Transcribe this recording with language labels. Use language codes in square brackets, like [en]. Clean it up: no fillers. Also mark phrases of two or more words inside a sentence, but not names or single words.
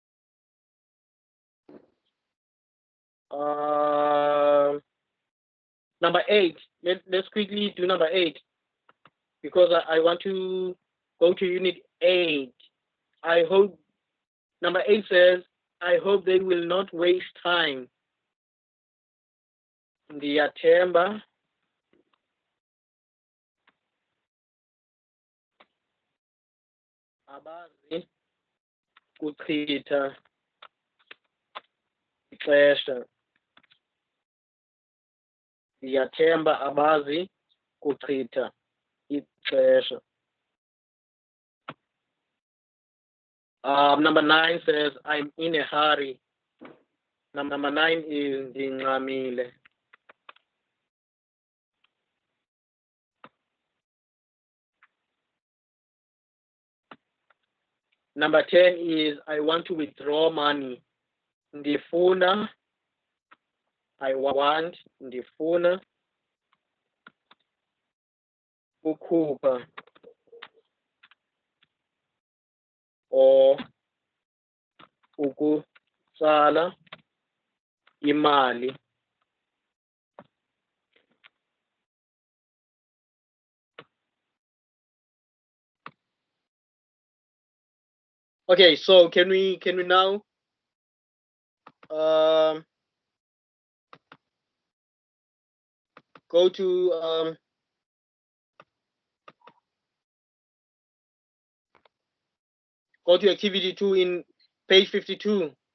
[en] Um Number 8. Let's quickly do number 8 because I want to go to unit 8. I hope number 8 says, I hope they will not waste time. [xh] Ndiyathemba abazi kuchitha ixesha. Ndiyathemba abazi kuchitha ixesha. [en] Number 9 says, I'm in a hurry. Number 9 is ndingxamile. Number 10 is, I want to withdraw money. Ndifuna, I want, [xh] ndifuna ukhupha or ukutsala imali. [en] Okay, so can we now go to activity 2 in page 52.